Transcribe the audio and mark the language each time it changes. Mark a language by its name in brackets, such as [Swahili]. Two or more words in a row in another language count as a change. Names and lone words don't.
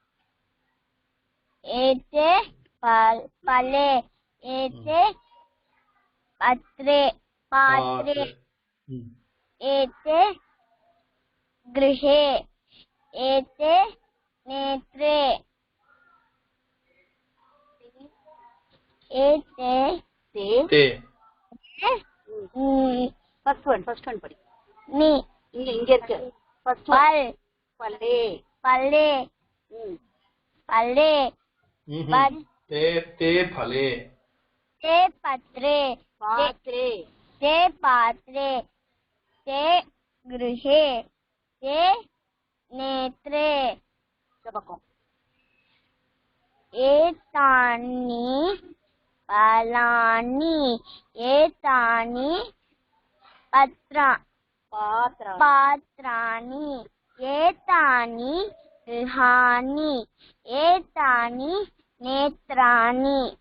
[Sanskrit] एते फले एते पात्रे एते गृहे एते नेत्रे एते ते [English] first one [Tamil] படி நீ இங்க இருக்கு ஃபர்ஸ்ட் [Sanskrit] பல் பல்லே फले फले ते फले ते पत्रे பாத்ரே ते पात्रे ते गृहे ते नेत्रे [Tamil] பக்கம் [Sanskrit] एतानि फलानि एतानि पात्राणि एतानि गृहाणि एतानि नेत्राणि